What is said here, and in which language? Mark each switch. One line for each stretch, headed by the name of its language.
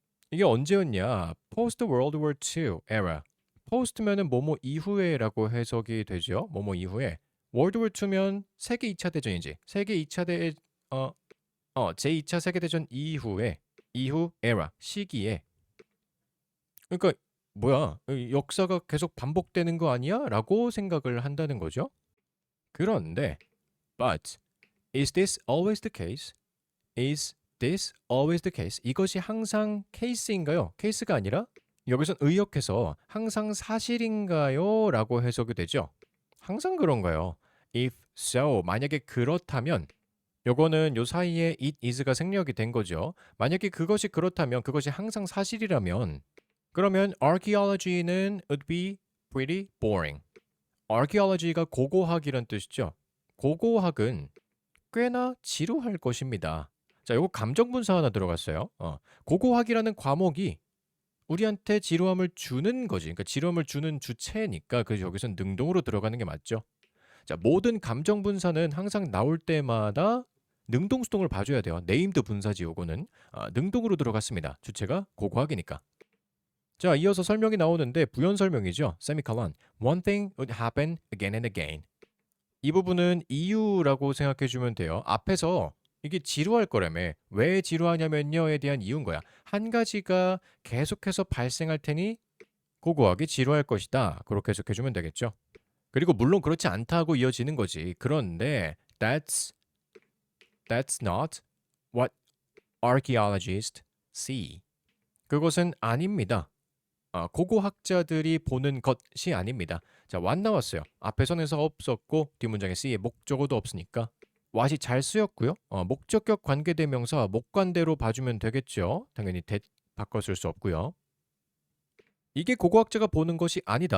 Korean: 이게 언제였냐? 포스트 월드 워 II 에라. 포스트면은 뭐뭐 이후에라고 해석이 되죠. 뭐뭐 이후에. 월드 워 II면 세계 2차 대전이지. 세계 2차 대 어, 제2차 세계 대전 이후에 이후 에라 시기에 그러니까 뭐야? 역사가 계속 반복되는 거 아니야? 라고 생각을 한다는 거죠. 그런데
English: but is this always the case? Is this always the case?
Korean: 이것이 항상 케이스인가요? 케이스가 아니라 여기선 의역해서 항상 사실인가요? 라고 해석이 되죠. 항상 그런가요?
English: If so,
Korean: 만약에 그렇다면 요거는 요 사이에 it is가 생략이 된 거죠. 만약에 그것이 그렇다면 그것이 항상 사실이라면 그러면 archaeology는
English: would be pretty boring.
Korean: archaeology가 고고학이란 뜻이죠. 고고학은 꽤나 지루할 것입니다. 자, 요거 감정 분사 하나 들어갔어요. 고고학이라는 과목이 우리한테 지루함을 주는 거지. 그러니까 지루함을 주는 주체니까 그래서 여기선 능동으로 들어가는 게 맞죠. 자, 모든 감정 분사는 항상 나올 때마다 능동 수동을 봐줘야 돼요. 네임드 분사지 요거는 능동으로 들어갔습니다. 주체가 고고학이니까. 자, 이어서 설명이 나오는데 부연 설명이죠. 세미칼론.
English: One thing would happen again and again.
Korean: 이 부분은 이유라고 생각해 주면 돼요. 앞에서 이게 지루할 거라며. 왜 지루하냐면요에 대한 이유인 거야. 한 가지가 계속해서 발생할 테니 고고하게 지루할 것이다. 그렇게 해석해 주면 되겠죠. 그리고 물론 그렇지 않다고 이어지는 거지. 그런데
English: that's not what archaeologists see.
Korean: 그것은 아닙니다. 고고학자들이 보는 것이 아닙니다. 자, what 나왔어요. 앞에서는 없었고 뒷문장에 see의 목적어도 없으니까 what이 잘 쓰였고요. 목적격 관계대명사 목관대로 봐주면 되겠죠. 당연히 that 바꿔 쓸 수 없고요. 이게 고고학자가 보는 것이 아니다.